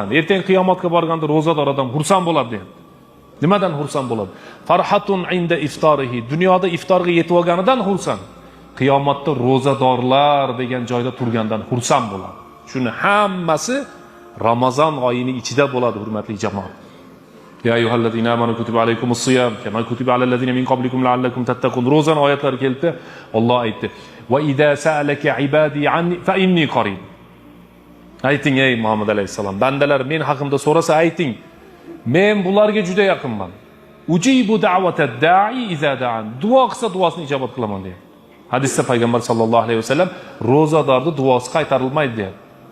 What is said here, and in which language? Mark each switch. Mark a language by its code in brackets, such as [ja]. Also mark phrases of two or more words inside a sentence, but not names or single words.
[uz] Ertaga qiyomatga borganda ro'zador odam xursand bo'ladi deyapti. Nimadan xursand bo'ladi? [ar] فرحة عند إفطاره. [uz] Dunyoda iftorga yetib olganidan xursand. Qiyomatda ro'zadorlar degan joyda turgandan xursand bo'ladi. Shuni hammasi Ramazon oyining ichida bo'ladi, hurmatli jamoat. [ar] يا أيها الذين آمنوا كتب عليكم الصيام كما كتب على الذين من قبلكم لعلكم تتقون. [uz] Ro'zan oyatlari keldi. Alloh aytdi: [ar] "وإذا سألك عبادي عني فإني قريب." [uz] Ayting ey Muhammad alayhisalom, bandalar men haqimda so'rasa ayting, men bularga juda yaqinman. [ar] أجيب دعوة الداع إذا دعان. [uz] Duo qilsa duosini ijobat qilaman deydi. Hadisda payg'ambar [ar] صلى الله عليه وسلم [uz] ro'zadorning duosi qaytarilmaydi deydi.